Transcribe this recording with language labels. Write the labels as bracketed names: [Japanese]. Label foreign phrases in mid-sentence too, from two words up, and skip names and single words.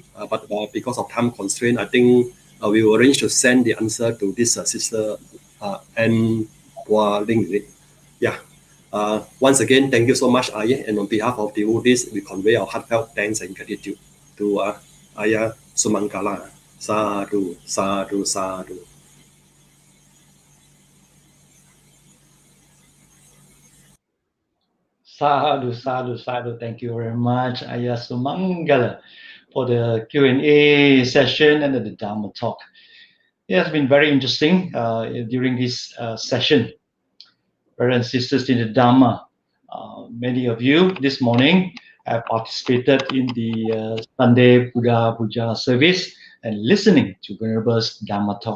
[English] But because of time constraint, I think we will arrange to send the answer to this sister and Ling. Yeah. Once again, thank you so much, Aya. And on behalf of the devotees, we convey our heartfelt thanks and gratitude to Aya Sumangala. [Pali] Sadhu, sadhu, sadhu. Sadhu, sadhu, sadhu. [English] Thank you very much, Ayah Sumangala, for the Q&A session and the Dharma talk. It has been very interesting during this session. Brothers and sisters in the Dharma, many of you this morning have participated in the Sunday Buddha Puja service and listening to Venerable's Dharma talk.